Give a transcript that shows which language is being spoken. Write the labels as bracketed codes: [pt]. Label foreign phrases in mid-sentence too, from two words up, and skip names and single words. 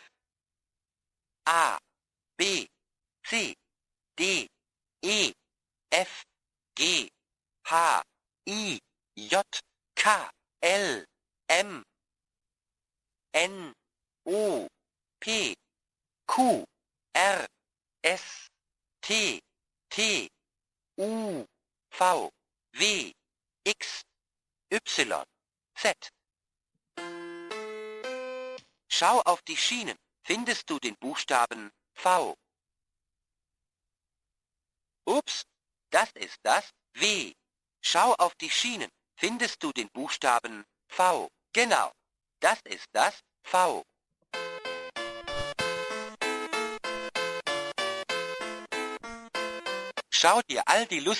[de] A, B, C, D, E, F, G, H, I, J, K, L, M, N, O, P, Q, R, S, T, T, U, V, W, X, Y, Z. Schau auf die Schienen. Findest du den Buchstaben V? Ups, das ist das W. Schau auf die Schienen. Findest du den Buchstaben V? Genau, das ist das V. Schau dir all die Lust.